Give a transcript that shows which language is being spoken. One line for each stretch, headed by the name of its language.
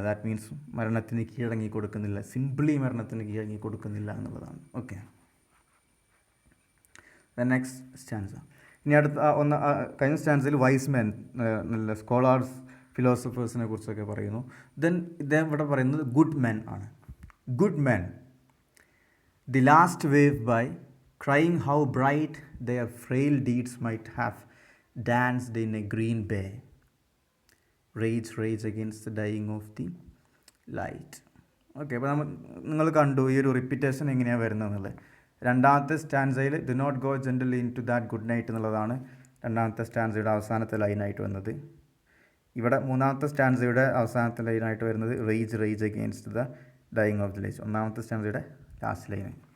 English: that means
Malayalam: മരണത്തിന് കീഴടങ്ങി കൊടുക്കുന്നില്ല, സിംപിളി മരണത്തിന് കീഴടങ്ങി കൊടുക്കുന്നില്ല എന്നുള്ളതാണ്.
English: Okay, next stanza.
Malayalam: ഇനി അടുത്ത കഴിഞ്ഞ സ്റ്റാൻസിൽ വൈസ്മെൻ, നല്ല സ്കോളേഴ്സ്, ഫിലോസഫേഴ്സിനെ കുറിച്ചൊക്കെ പറയുന്നു. ദെൻ ഇദ്ദേഹം ഇവിടെ പറയുന്നത് ഗുഡ് മെൻ ആണ്.
English: Good men, the last wave by crying how bright their frail deeds might have danced in a green bay, rage rage against the dying of the light.
Malayalam: Okay, അപ്പോൾ നിങ്ങൾ കണ്ടു ഈ ഒരു repetition എങ്ങനെയാണ് വരുന്നതെന്നുള്ളത്. രണ്ടാമത്തെ സ്റ്റാൻസയിൽ
English: do not go gently into that good night
Malayalam: എന്നുള്ളതാണ് രണ്ടാമത്തെ സ്റ്റാൻസയുടെ അവസാനത്തെ ലൈനായിട്ട് വന്നത്. ഇവിടെ മൂന്നാമത്തെ സ്റ്റാൻസയുടെ അവസാനത്തെ ലൈനായിട്ട് വരുന്നത്
English: rage rage against the dying of the light,
Malayalam: ഒന്നാമത്തെ സ്റ്റാൻസയുടെ ലാസ്റ്റ് ലൈന്.